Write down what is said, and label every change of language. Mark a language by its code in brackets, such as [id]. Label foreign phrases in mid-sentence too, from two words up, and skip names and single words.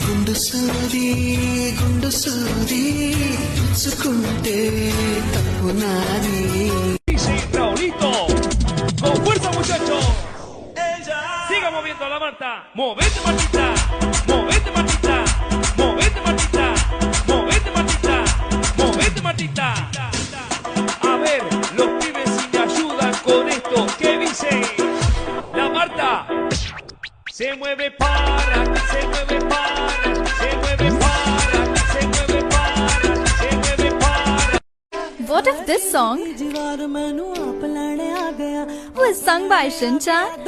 [te] గుండు సూది పుచ్చుకుంటే తప్పు నాది. [es] Raulito, con fuerza muchachos. Siga moviendo la Marta. Movete Martita, movete Martita, movete Martita, movete Martita, movete Martita. A ver, los pibes si me ayudan con esto. ¿Qué dice? La Marta se mueve para, se mueve para, se mueve para, se mueve para, se mueve para. [en] What if this song was sung by Shinchan?